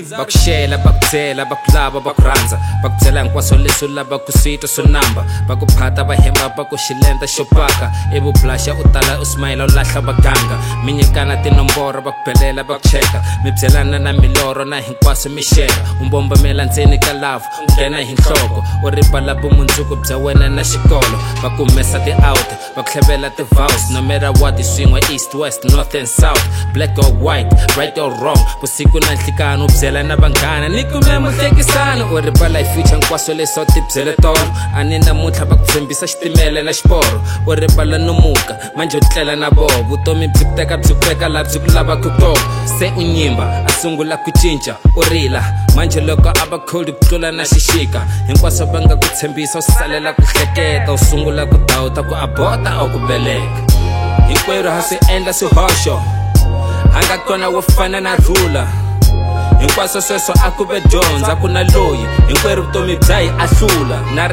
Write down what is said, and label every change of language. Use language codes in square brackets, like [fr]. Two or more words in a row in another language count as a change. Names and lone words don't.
[ts] Bakushela, bakutela, bakulaba, bakuranza. Bakutela nkwaso leso la bakusito sonamba. Bakuphatha bahemba bakushilenta shopaka. Ebu blasha utala usmaila ulahla baganga. Minyekana tinombora bakuphelela bakucheka. Mibzelana na miloro na hinkwaso mishera. Umbomba melanzeni kalavu, ungena hinhloko. Uribala bumunzuku bza wena na xikolo. Bakumesa ti out, bakuhlevela ti vows. [en] No matter what iswingwa east, west, north and south. Black or white, right or wrong. [ts] Busiku na nhlikano ubyela na vanghana nikume muhlekisano uribala ifuture nkwaso leso tibyele tolo ani namuntlha bakutshembisa xitimele na xiporo uribala nomuka manje u tlela na voho vutomi byi kuteka byi kweka laha byi ku lavaka kona se u nyimba a sungula ku cinca u rila manje loko a va cold ku tlula na xixika hinkwaswo va nga ku tshembisa u salela ku hleketa u sungula ku dawuta ku abota or ku beleka hinkwerhu ha swi endla swihoxo hanga kona wo fana na rhula hinkwaswo sweswo a ku ve dyondza ku na loyi hinkwerhu vutomi bya hi ahlula na